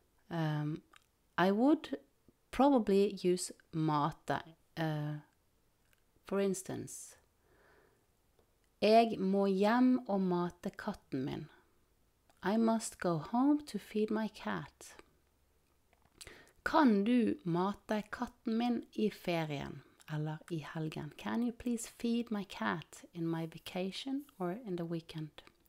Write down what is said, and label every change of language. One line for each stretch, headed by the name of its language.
English: I would probably use mate. For instance,
Norwegian: jeg må hjem og mate katten min.
English: I must go home to feed my cat.
Norwegian: Kan du mate katten min i ferien eller i helgen?
English: Can you please feed my cat in my vacation or in the weekend?